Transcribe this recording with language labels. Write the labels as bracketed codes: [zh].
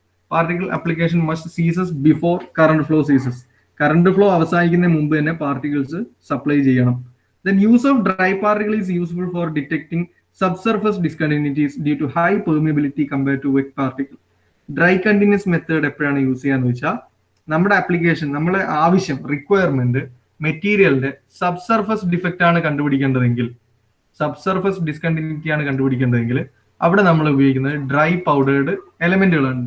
[en] Particle application must ceases before current flow ceases. [ml] Current flow അവസാനിക്കുന്നതിന് മുമ്പ് തന്നെ particles supply ചെയ്യണം. [en] Then use of dry particle is useful for detecting subsurface discontinuities due to high permeability compared to wet particle. [ml] Dry continuous method എപ്പോഴാണ് use ചെയ്യാന്ന് വെച്ചാൽ നമ്മുടെ application, നമ്മുടെ ആവശ്യം, requirement മെറ്റീരിയലിന്റെ സബ്സർഫസ് ഡിഫക്റ്റ് ആണ് കണ്ടുപിടിക്കേണ്ടതെങ്കിൽ, സബ്സർഫസ് ഡിസ്കണ്ടിന്യൂറ്റി ആണ് കണ്ടുപിടിക്കേണ്ടതെങ്കിൽ അവിടെ നമ്മൾ ഉപയോഗിക്കുന്നത് ഡ്രൈ പൗഡേർഡ് എലമെന്റുകളാണ്.